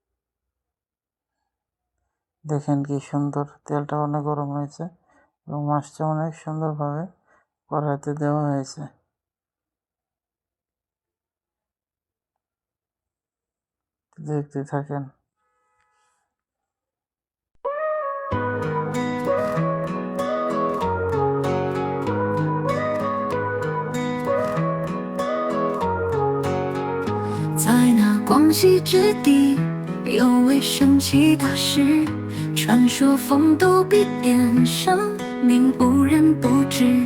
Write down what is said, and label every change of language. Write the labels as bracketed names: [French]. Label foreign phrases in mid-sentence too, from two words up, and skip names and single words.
[Bangla] দেখেন কি সুন্দর, তেলটা অনেক গরম হয়েছে এবং মাছটা অনেক সুন্দরভাবে কড়াইতে দেওয়া হয়েছে। দেখতে থাকেন। [Chinese] 在那光熙之地，有位神奇大师，传说风度必变，生命无人不知。